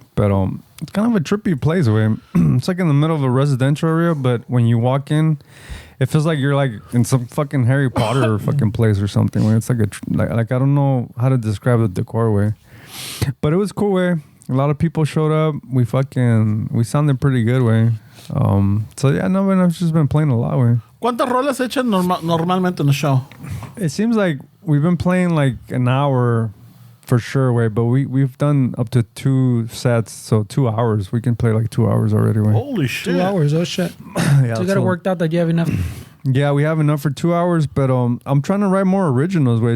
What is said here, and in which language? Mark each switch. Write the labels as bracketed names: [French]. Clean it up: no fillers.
[English] But it's kind of a trippy place, way. It's like in the middle of a residential area, but when you walk in, it feels like you're like in some fucking Harry Potter fucking place or something, way. It's like like I don't know how to describe the decor, way. But it was cool, way. A lot of people showed up. We sounded pretty good, way. So yeah, no, man, I've just been playing a lot, way. [Spanish] ¿Cuántas rolas echan normalmente en [English] the show? It seems like we've been playing like an hour for sure, way, but we've done up to 2 sets, so 2 hours. We can play like 2 hours already, way. Holy shit. 2 hours, oh shit. Yeah, So you got to work out that you have enough. Yeah, we have enough for 2 hours, but I'm trying to write more originals, way.